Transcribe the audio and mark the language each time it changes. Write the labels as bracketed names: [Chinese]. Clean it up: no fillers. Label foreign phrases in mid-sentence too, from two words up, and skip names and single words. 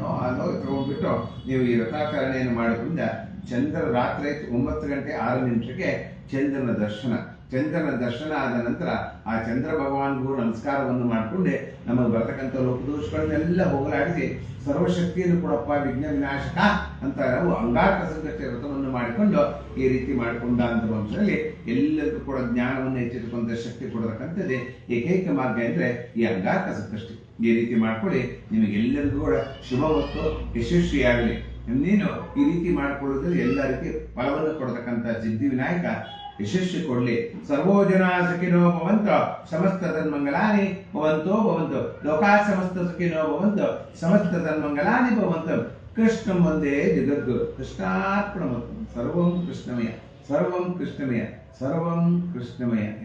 [Kannada] ಹಾಲು ತಗೊಂಡ್ಬಿಟ್ಟು ನೀವು ಈ ವ್ರತಾಚರಣೆಯನ್ನು ಮಾಡೋದ್ರಿಂದ ಚಂದ್ರ ರಾತ್ರಿ 9 ಗಂಟೆ 6 ನಿಮಿಷಕ್ಕೆ ಚಂದ್ರನ ದರ್ಶನ ಆದ ನಂತರ ಆ ಚಂದ್ರ ಭಗವಾನ್ಗೂ ನಮಸ್ಕಾರವನ್ನು ಮಾಡಿಕೊಂಡೆ ನಮಗೆ ಬರ್ತಕ್ಕಂಥ ಲೋಕದೋಷಗಳನ್ನೆಲ್ಲ ಹೋಗಲಾಡಿಸಿ ಸರ್ವಶಕ್ತಿಯನ್ನು ಕೊಡಪ್ಪ ವಿಘ್ನ ವಿನಾಶಕ ಅಂತ ನಾವು ಅಂಗಾರಕ ಸಂಕಷ್ಟ ವ್ರತವನ್ನು ಮಾಡಿಕೊಂಡು ಈ ರೀತಿ ಮಾಡಿಕೊಂಡ ಅಂತ ವಂಶದಲ್ಲಿ ಎಲ್ಲರಿಗೂ ಕೂಡ ಜ್ಞಾನವನ್ನು ಹೆಚ್ಚಿಸಿಕೊಂಡ ಶಕ್ತಿ ಕೊಡತಕ್ಕಂಥದ್ದೇ ಏಕೈಕ ಮಾರ್ಗ ಅಂದರೆ ಈ ಅಂಗಾರಕ ಸಂಕಷ್ಟಿ. ಈ ರೀತಿ ಮಾಡ್ಕೊಳ್ಳಿ, ನಿಮಗೆಲ್ಲರಿಗೂ ಕೂಡ ಶುಭ ಮತ್ತು ಯಶಸ್ವಿಯಾಗಲಿ. ನೀನು ಈ ರೀತಿ ಮಾಡಿಕೊಳ್ಳೋದ್ರಲ್ಲಿ ಎಲ್ಲ ರೀತಿ ಫಲವನ್ನು ಕೊಡತಕ್ಕಂಥ ಸಿದ್ಧಿವಿನಾಯಕ ಯಶಸ್ವಿ ಕೊಡಲಿ. [Sanskrit] ಸರ್ವೋ ಜನ ಸುಖಿನೋ ಭವಂತು, ಸಮಸ್ತ ತನ್ಮಂಗಲಾನಿ ಭವಂತೋ ಭವಂತು, ಲೋಕಾ ಸಮಸ್ತ ಸುಖಿನೋ ಭವಂತು, ಸಮಸ್ತ ತನ್ಮಂಗಲಾನಿ ಭವಂತು. ಕೃಷ್ಣಂ ವಂದೇ ಜಗದ್ಗುರು. ಕೃಷ್ಣಾರ್ಪಣಮಸ್ತು. ಸರ್ವಂ ಕೃಷ್ಣಮಯ, ಸರ್ವಂ ಕೃಷ್ಣಮಯ, ಸರ್ವಂ ಕೃಷ್ಣಮಯ.